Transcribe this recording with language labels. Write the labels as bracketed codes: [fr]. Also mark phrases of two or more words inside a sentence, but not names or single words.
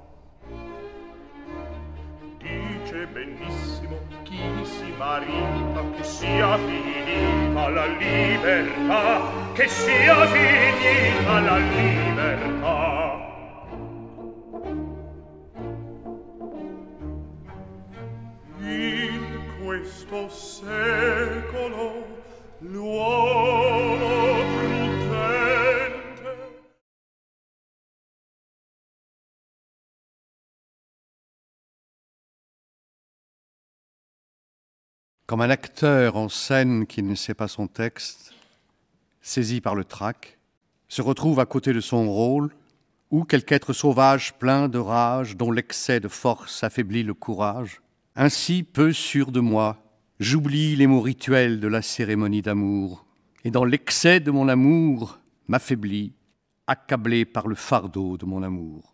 [it] Dice benissimo chi si marita che sia finita la libertà, che sia finita la libertà. In questo secolo l'uomo prudente. [fr] Comme un acteur en scène qui ne sait pas son texte, saisi par le trac, se retrouve à côté de son rôle, ou quelque être sauvage plein de rage dont l'excès de force affaiblit le courage, ainsi peu sûr de moi, j'oublie les mots rituels de la cérémonie d'amour, et dans l'excès de mon amour m'affaiblis, accablé par le fardeau de mon amour.